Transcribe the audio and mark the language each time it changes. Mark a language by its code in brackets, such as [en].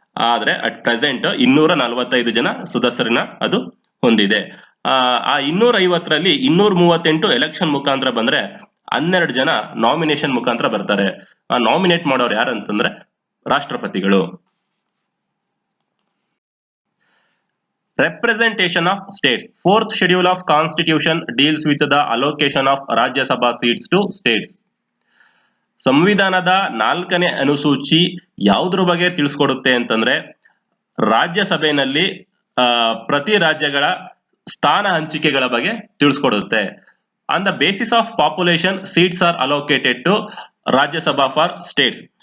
[kn] ಆದ್ರೆ at present 245 ಜನ ಸದಸ್ಯರನ್ನ ಅದು ಹೊಂದಿದೆ. ಆ 250ರಲ್ಲಿ 238 ಎಲೆಕ್ಷನ್ ಮುಖಾಂತರ ಬಂದ್ರೆ 12 ಜನ ನಾಮಿನೇಷನ್ ಮುಖಾಂತರ ಬರ್ತಾರೆ. ನಾಮಿನೇಟ್ ಮಾಡೋರು ಯಾರಂತಂದ್ರೆ ರಾಷ್ಟ್ರಪತಿಗಳು. [en] Representation of states. Fourth schedule of Constitution deals with the allocation of Rajya Sabha seats to states. [kn] ಸಂವಿಧಾನದ 4ನೇ ಅನುಸೂಚಿ ಯಾವುದ್ರ ಬಗ್ಗೆ ತಿಳಿಸ್ಕೊಡುತ್ತೆ ಅಂತಂದ್ರೆ ರಾಜ್ಯಸಭೆಯಲ್ಲಿ ಪ್ರತಿ ರಾಜ್ಯಗಳ ಸ್ಥಾನ ಹಂಚಿಕೆಗಳ ಬಗ್ಗೆ ತಿಳಿಸ್ಕೊಡುತ್ತೆ. [en] On the basis of population seats R allocated to Rajya Sabha for States.